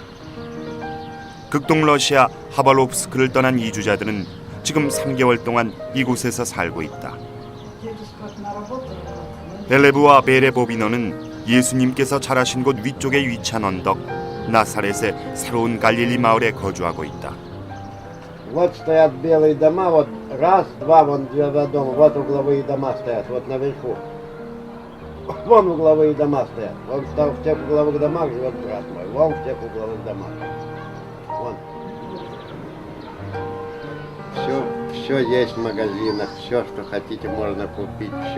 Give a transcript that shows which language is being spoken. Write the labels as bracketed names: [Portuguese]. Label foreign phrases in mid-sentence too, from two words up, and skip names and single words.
[Korean] 극동 러시아 하발롭스크를 떠난 이주자들은 지금 3개월 동안 이곳에서 살고 있다. 벨레브와 베레보비노는 예수님께서 자라신 곳 위쪽에 위치한 언덕 나사렛의 새로운 갈릴리 마을에 거주하고 있다. [Russian] Вот стоят белые дома, вот раз, два, вон два дома, вот угловые дома стоят, вот наверху. Вон угловые дома стоят, вон в тех угловых домах живет брат мой, вон в тех угловых домах. Вон. Все есть в магазинах, все, что хотите, можно купить, все.